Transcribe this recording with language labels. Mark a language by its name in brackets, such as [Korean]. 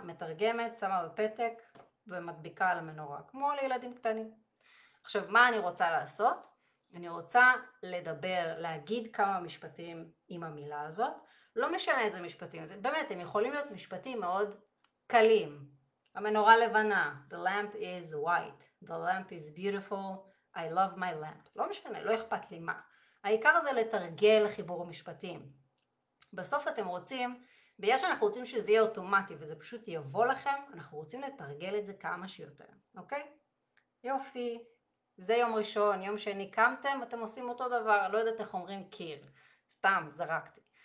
[Hebrew] מתרגמת, שמה בפתק ומדביקה על המנורה, כמו לילדים קטנים. עכשיו, מה אני רוצה לעשות? אני רוצה לדבר, להגיד כמה משפטים עם המילה הזאת. לא משנה איזה משפטים, זה, באמת, הם יכולים להיות משפטים מאוד קלים. המנורה לבנה, [English] the lamp is white, the lamp is beautiful, I love my lamp. [Hebrew] לא משנה, לא אכפת לי מה. העיקר זה לתרגל חיבור משפטים. בסוף אתם רוצים, בגלל שאנחנו רוצים שזה יהיה אוטומטי וזה פשוט יבוא לכם, אנחנו רוצים לתרגל את זה כמה שיותר, אוקיי? יופי, זה יום ראשון, יום שני קמתם, אתם עושים אותו דבר, לא יודעת איך אומרים קיר, סתם זרקתי.